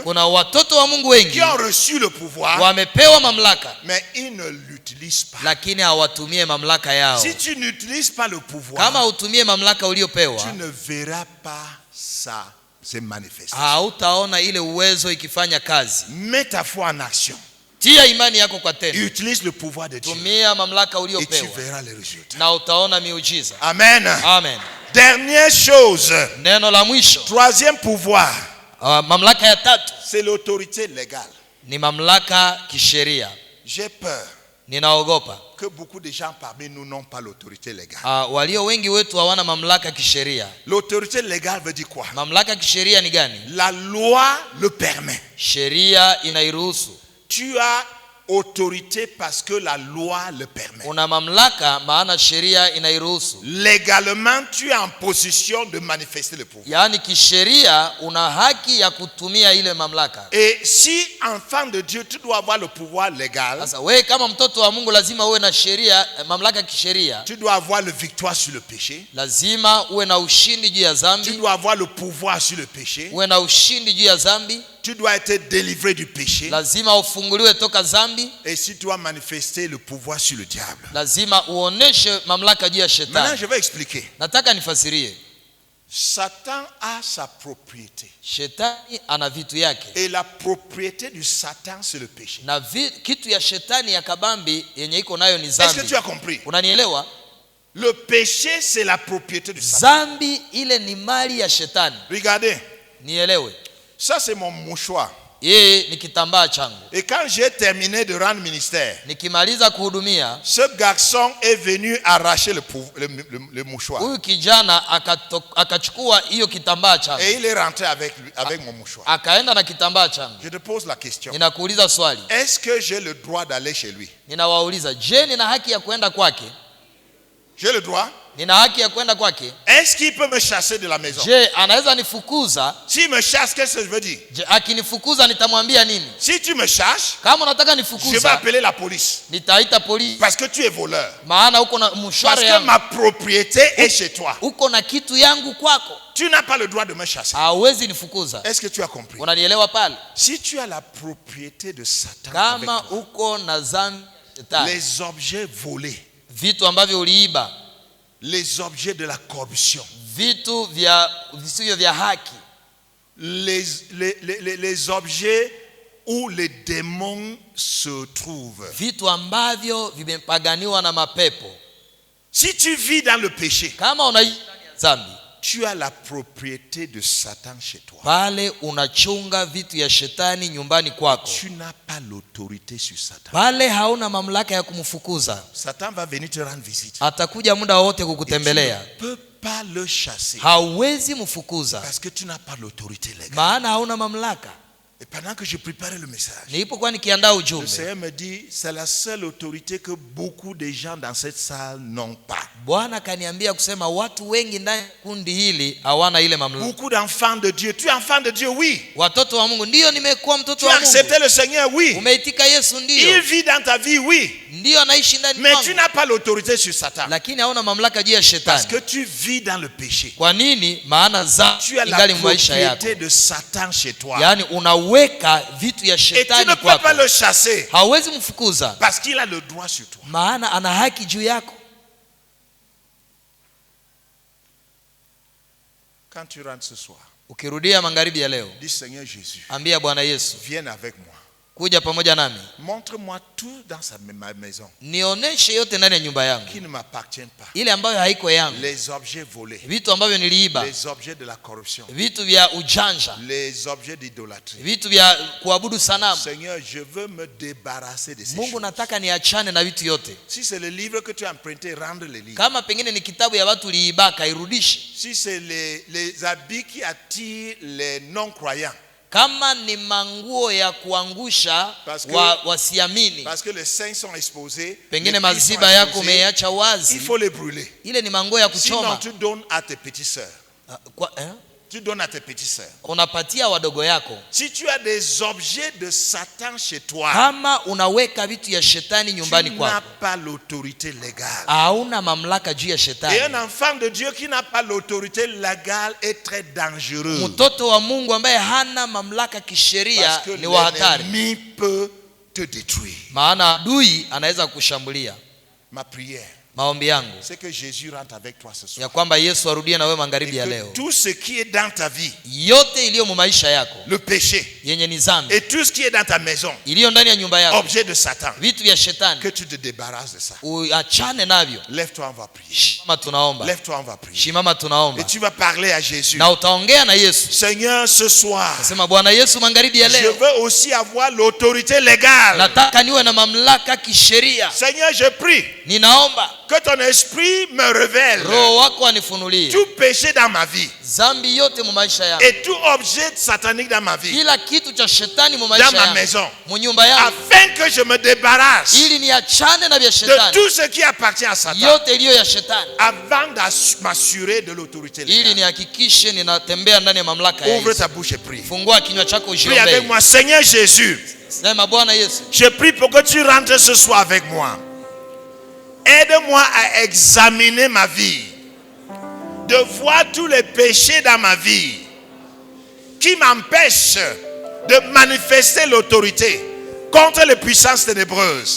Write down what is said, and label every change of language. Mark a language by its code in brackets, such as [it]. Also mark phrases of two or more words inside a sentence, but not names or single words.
[sw] Kuna watoto wa Mungu [fr] qui [sw] wengi [fr] ont reçu le pouvoir, [sw] wamepewa mamlaka, [fr] mais ils ne l'utilisent pas. [sw] lakini hawatumie mamlaka yao. [fr] Si tu n'utilises pas le pouvoir, [sw] Kama utumie mamlaka uliopewa, [fr] tu ne verras pas ça se manifester. [sw] hautaona ile uwezo ikifanya kazi. [fr] Mets ta foi en action. [sw] Tia imani yako kwa tendo. [fr] Utilise le pouvoir de Dieu [sw] Tumia mamlaka [fr] et tu [sw] uliopewa [fr] verras les résultats. [sw] na utaona miujiza. Amen. Amen. [fr] Dernière chose, [sw] Neno la mwisho, [fr] troisième pouvoir, [sw] mamlaka ya tatu [fr] c'est l'autorité légale. [sw] ni mamlaka kisheria. [fr] J'ai peur [sw] Ninaogopa [fr] que beaucoup de gens parmi nous n'ont pas l'autorité légale. [sw] walio wengi wetu hawana mamlaka kisheria. [fr] L'autorité légale veut dire quoi? [sw] Mamlaka kisheria ni gani? [fr] La loi le permet. [sw] Sheria inairuhusu. [fr] Tu as autorité parce que la loi le permet. [sw] Una mamlaka maana sheria inairuhusu. [fr] Légalement, tu es en position de manifester le pouvoir. [sw] Yaani kisheria una haki ya kutumia ile mamlaka. [fr] Et si enfant de Dieu, tu dois avoir le pouvoir légal. [sw] Sasa wewe kama mtoto wa Mungu lazima uwe na sheria, mamlaka kisheria. [fr] Tu dois avoir la victoire sur le péché. [sw] Lazima uwe na ushindi juu ya [fr] Tu [sw] dhambi. [fr] dois avoir le pouvoir sur le péché. [sw] Uwe na ushindi juu ya dhambi. [fr] Tu dois être délivré du péché. [sw] Lazima ufunguliwe toka dhambi. [fr] Et si tu dois manifester le pouvoir sur le diable. [sw] Lazima uoneshe mamlaka juu ya [fr] Maintenant, [sw] shetani. [fr] je vais expliquer. [sw] Nataka nifasirie. [fr] Satan a sa propriété. [sw] Shetani ana vitu yake. [fr] Et la propriété du Satan, c'est le péché. [sw] Na kitu ya shetani ya kabambi yenye iko nayo ni [fr] Est-ce que [sw] dhambi. [fr] tu as compris? [sw] Unanielewa? [fr] Le péché, c'est la propriété du Satan. [sw] Dhambi ile ni mali ya shetani. [fr] Regardez, [sw] Nielewe. [fr] ça c'est mon mouchoir. [sw] Yeye ni kitambaa changu. [fr] Et quand j'ai terminé de rendre ministère, [sw] Nikimaliza kuhudumia, [fr] ce garçon est venu arracher le mouchoir. [sw] huyu kijana akachukua hiyo kitambaa changu. [fr] Et il est rentré avec mon mouchoir. [sw] Akaenda na kitambaa changu. [fr] Je te pose la question. [sw] Ninakuuliza swali. [fr] Est-ce que j'ai le droit d'aller chez lui? [sw] Ninawauliza, je, nina haki ya kwenda kwake? [fr] J'ai le droit? [sw] Nina haki ya kwenda kwake? [fr] Est-ce qu'il peut me chasser de la maison? [sw] Je, anaweza nifukuza? [fr] S'il me chasse, qu'est-ce que je veux dire? [sw] Je, akinifukuza nitamwambia nini? [fr] Si tu me chasses, [sw] Kama unataka [fr] je vais [sw] nifukuza, [fr] appeler la police. [sw] nitaita polisi. [fr] Parce que tu es voleur. [sw] Maana uko na [fr] Parce [sw] mshwari [fr] que [sw] yangu. [fr] ma propriété est chez toi. [sw] Uko na kitu yangu kwako. [fr] Tu n'as pas le droit de me chasser. [sw] Hauwezi nifukuza. [fr] Est-ce que tu as compris? [sw] Unanielewa pale? [fr] Si tu as la propriété de Satan avec [sw] Kama [fr] toi, [sw] uko na dhambi ya shetani, [fr] les objets volés, [sw] vitu ambavyo uliiba, [fr] les objets de la corruption, [sw] vitu vya visivyo vya haki, [fr] les objets où les démons se trouvent. [sw] vitu ambavyo vimepaganiwa na mapepo. [fr] Si tu vis dans le péché, [sw] Kama unaishi ndani ya dhambi, [fr] tu as la propriété de Satan chez toi. [sw] pale unachunga vitu ya shetani nyumbani kwako. [fr] Tu n'as pas l'autorité sur Satan. [sw] Pale hauna mamlaka ya kumfukuza. [fr] Satan va venir te rendre visite. [sw] Atakuja muda wote [fr] Tu [sw] kukutembelea. [fr] ne peux pas le chasser [sw] Hauwezi mfukuza [fr] parce que tu n'as pas l'autorité légale. [sw] maana hauna mamlaka. [fr] Et pendant que je préparais le message, [sw] Nilipokuwa nikiandaa [fr] le [sw] ujumbe, [fr] Seigneur me dit, c'est la seule autorité que beaucoup de gens dans cette salle n'ont pas. [sw] Bwana kaniambia kusema watu wengi ndani ya kundi hili hawana ile mamlaka. [fr] Beaucoup d'enfants de Dieu. Tu es enfant de Dieu, oui. [sw] Watoto wa Mungu, ndio nimekuwa mtoto [fr] Tu [sw] wa [fr] as accepté [sw] Mungu. [fr] le Seigneur, oui. [sw] Umeitika Yesu, [fr] Il [sw] ndio. [fr] vit dans ta vie, oui. [sw] Ndio anaishi ndani [fr] Mais tu [sw] mwangu. [fr] n'as pas l'autorité sur Satan. [sw] Lakini hauna mamlaka juu ya [fr] Parce [sw] shetani. [fr] que tu vis dans le péché. [sw] Kwa nini? Maana [fr] Tu as la [sw] ingali maisha yako. [fr] propriété de Satan chez toi. [sw] Yaani unaweka vitu ya [fr] Et tu [sw] shetani [fr] ne peux pas [sw] kwako. [fr] le chasser. [sw] Hauwezi mfukuza [fr] Parce qu'il a le droit sur toi. [sw] maana ana haki juu yako. [fr] Quand tu rentres ce soir, [sw] Ukirudia magharibi ya leo, [fr] dis Seigneur Jésus, [sw] ambia Bwana Yesu, [fr] viens avec moi. [sw] kuja pamoja nami. [fr] Montre-moi tout dans ma maison [sw] Nionyeshe yote ndani ya nyumba yangu. [fr] qui ne m'appartient pas. [sw] Ile ambayo haiko yangu. [fr] Les objets volés, [sw] Vitu ambavyo niliiba. [fr] les objets de la corruption, [sw] Vitu vya ujanja. [fr] les objets d'idolâtrie. [sw] Vitu vya kuabudu sanamu. [fr] Seigneur, je veux me débarrasser de ces [sw] Mungu, [fr] choses. [sw] nataka niachane na vitu yote. [fr] Si c'est le livre que tu as emprunté, rendre le livre. [sw] Kama pengine ni kitabu ya watu uliibaka, irudishe. [fr] Si c'est les habits qui attirent les non-croyants, [sw] Kama ni manguo ya kuangusha wasiamini, [fr] parce que les seins sont exposés, [sw] pengine [fr] les pieds sont [sw] maziba yako [fr] exposés, [sw] umeacha [fr] il [sw] wazi, [fr] faut les brûler. [sw] ile ni manguo ya [fr] Sinon, [sw] kuchoma. [fr] tu donnes à tes petites sœurs. Tu donnes à tes petites sœurs. [sw] Unapatia wadogo yako. [fr] Si tu as des objets de Satan chez toi, [sw] Kama unaweka vitu ya shetani [fr] tu [sw] nyumbani [fr] n'as [sw] kwako, [fr] pas l'autorité légale. [sw] hauna mamlaka juu ya [fr] Et [sw] shetani. [fr] un enfant de Dieu qui n'a pas l'autorité légale est très dangereux. [sw] Mtoto wa Mungu ambaye hana mamlaka kisheria [fr] Parce que [sw] ni wa hatari. [fr] l'ennemi peut te détruire. [sw] Maana adui anaweza kushambulia. [fr] Ma prière, [sw] Maombi yangu [fr] c'est que Jésus rentre avec toi ce soir. [sw] ya kwamba Yesu arudie na wewe [fr] Et [sw] magharibi ya [fr] que [sw] leo. [fr] tout ce qui est dans ta vie, [sw] Yote iliyo mu maisha yako [fr] le péché, [sw] yenye ni dhambi, [fr] et tout ce qui est dans ta maison, [sw] iliyo ndani ya nyumba yako, [fr] objet de Satan, [sw] vitu vya shetani, [fr] que tu te débarrasses de ça. [sw] uachane navyo. [fr] Lève-toi, on va prier. [sw] Shimama tunaomba. [fr] Lève-toi, on va prier. [sw] Shimama tunaomba. [fr] Et tu vas parler à Jésus. [sw] Na utaongea na Yesu. [fr] Seigneur, ce soir, [sw] Nasema Bwana Yesu, magharibi ya [fr] je [sw] leo [fr] veux aussi avoir l'autorité légale. [sw] nataka niwe na mamlaka kisheria. [fr] Seigneur, je prie. [sw] Ninaomba [fr] Que ton esprit me révèle [sw] Roho wako anifunulie [fr] tout péché dans ma vie [sw] dhambi yote mu maisha yangu, [fr] et tout objet satanique dans ma vie, [sw] kila kitu cha shetani mu [fr] dans [sw] maisha [fr] ma [sw] yangu, [fr] maison, [sw] mu nyumba yangu, [fr] afin que je me débarrasse [sw] ili niachane na vya [fr] de [sw] shetani [fr] tout ce qui appartient à Satan, [sw] yote iliyo ya shetani, [fr] avant de m'assurer de l'autorité [sw] ili [fr] légale. [sw] nihakikishe ninatembea ndani ya mamlaka ya [fr] Ouvre [sw] Yesu. [fr] ta bouche et prie. [sw] Fungua kinywa chako [fr] Prie avec [sw] ujiombee. [fr] moi. Seigneur Jésus, [sw] Sema, Bwana Yesu, [fr] je prie pour que tu rentres ce soir avec moi. Aide-moi à examiner ma vie, de voir tous les péchés dans ma vie qui m'empêchent de manifester l'autorité contre les puissances ténébreuses.